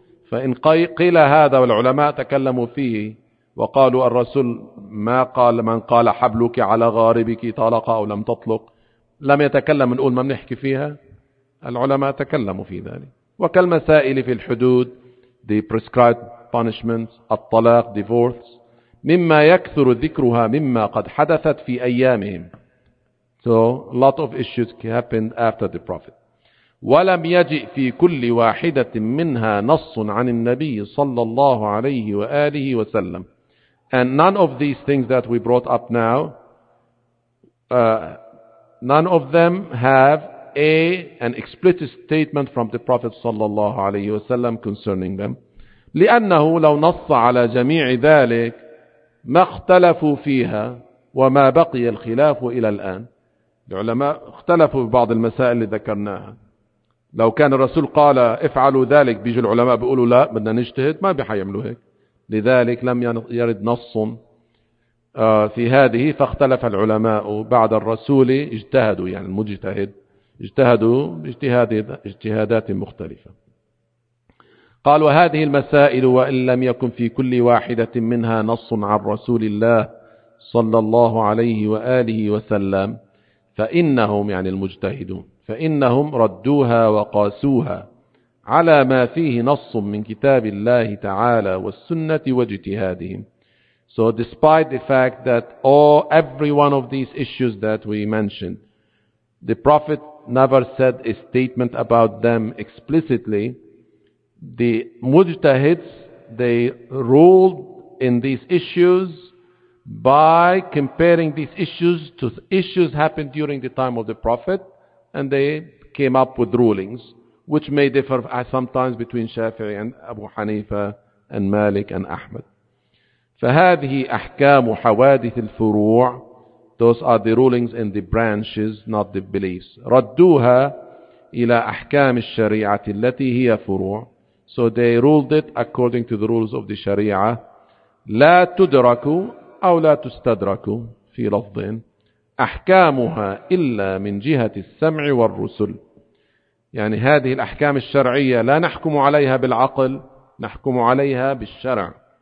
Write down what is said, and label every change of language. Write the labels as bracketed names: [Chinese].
[Arabic] فإن قيل هذا والعلماء تكلموا فيه وقالوا الرسول ما قال، من قال حبلك على غاربك طلق أو لم تطلق، لم يتكلم نقول ما بنحكي فيها، العلماء تكلموا في ذلك. وكالمسائل في الحدود [English] the prescribed punishments، [Arabic] الطلاق [English] divorce، [Arabic] مما يكثر ذكرها مما قد حدثت في أيامهم. [English] So a lot of issues happened after the prophet. [Arabic] ولم يجئ في كل واحدة منها نص عن النبي صلى الله عليه وآله وسلم. [English] And none of these things that we brought up now, none of them have an explicit statement from the Prophet [Arabic] صلى الله عليه وسلم [English] concerning them. [Arabic] لأنه لو نص على جميع ذلك ما اختلفوا فيها وما بقي الخلاف إلى الآن. العلماء اختلفوا في بعض المسائل اللي ذكرناها. لو كان الرسول قال افعلوا ذلك بيجي العلماء بيقولوا لا بدنا نجتهد، ما بيحيملوا هيك. لذلك لم يرد نص في هذه، فاختلف العلماء بعد الرسول، اجتهدوا يعني المجتهد اجتهدوا اجتهادات مختلفة. قال وهذه المسائل وإن لم يكن في كل واحدة منها نص عن رسول الله صلى الله عليه وآله وسلم فإنهم يعني المجتهدون فإنهم ردوها وقاسوها على ما فيه نص من كتاب الله تعالى والسنة واجتهادهم. [English] So despite the fact that every one of these issues that we mentioned, the Prophet never said a statement about them explicitly, the mujtahids, they ruled in these issues by comparing these issues to issues happened during the time of the Prophet, and they came up with rulings which may differ sometimes between Shafi'i and Abu Hanifa and Malik and Ahmad. [Arabic] فهذه أحكام حوادث الفروع. [English] Those are the rulings in the branches, not the beliefs. [Arabic] ردوها إلى أحكام الشريعة التي هي فروع. [English] So they ruled it according to the rules of the Sharia. [Arabic] لا تدرك أو لا تستدرك في لفظين أحكامها إلا من جهة السمع والرسل. يعني هذه الأحكام الشرعية لا نحكم عليها بالعقل، نحكم عليها بالشرع.